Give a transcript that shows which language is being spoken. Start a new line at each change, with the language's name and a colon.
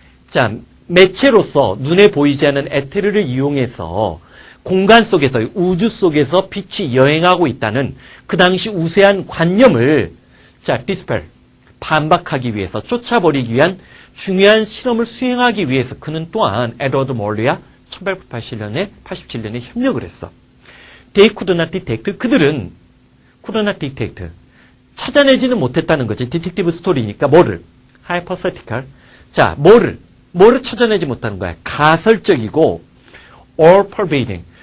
Korean: 자, 매체로서 눈에 보이지 않는 에테르를 이용해서 공간 속에서, 우주 속에서 빛이 여행하고 있다는 그 당시 우세한 관념을 dispel, 반박하기 위해서, 쫓아버리기 위한 중요한 실험을 수행하기 위해서 그는 또한 에드워드 몰리와 1887년에 협력을 했어.
English: They could not detect.
Korean: 그들은 could not detect. 찾아내지는 못했다는 거지. 디텍티브 스토리니까 뭐를?
English: hypothetical.
Korean: 자, 뭐를 찾아내지 못하는 거야? 가설적이고 all pervading.